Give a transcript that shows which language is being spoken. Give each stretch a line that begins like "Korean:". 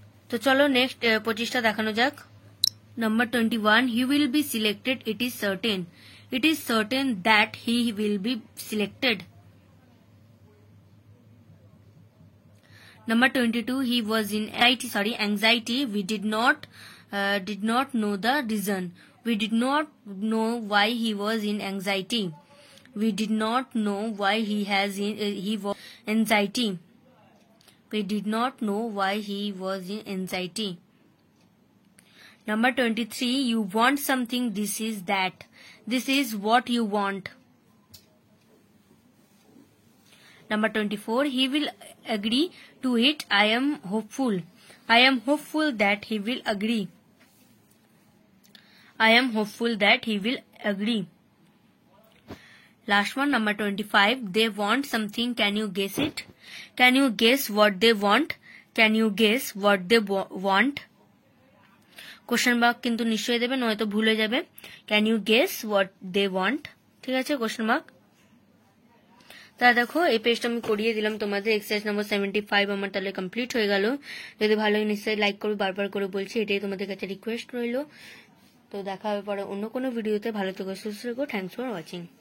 Bangla: তো চলো নেক্সট 25টা দেখানো যাক।
English: Number 21, he will be selected, it is certain. It is certain that he will be selected. Number 22, he was in anxiety. We did not know the reason. We did not know why he was in anxiety. We did not know why he was anxiety. We did not know why he was in anxiety. Number 23, you want something, this is that. This is what you want. Number 24, he will agree to it. I am hopeful. I am hopeful that he will agree. I am hopeful that he will agree. Last one, number 25, they want something. Can you guess it? Can you guess what they want? Can you guess what they want?
Bangla: Question mark কিন্তু নিশ্চয়ই দেবে, নয়তো ভুলে যাবে।
English: Can you guess what they want?
Bangla: ঠিক আছে,
English: question mark।
Bangla: তা দেখো এই পেজটা আমি করিয়ে দিলাম তোমাদের। এক্সারসাইজ নাম্বার 75 আমার তাহলে কমপ্লিট হয়ে গেল। যদি ভালো হয় নিশ্চয়ই লাইক করবে, বারবার করে বলছি, এটাই তোমাদের কাছে রিকোয়েস্ট রইল। তো দেখা হবে পরে অন্য কোনো ভিডিওতে। ভালো থেকো, সুস্থ থেকো।
English: Thanks for watching.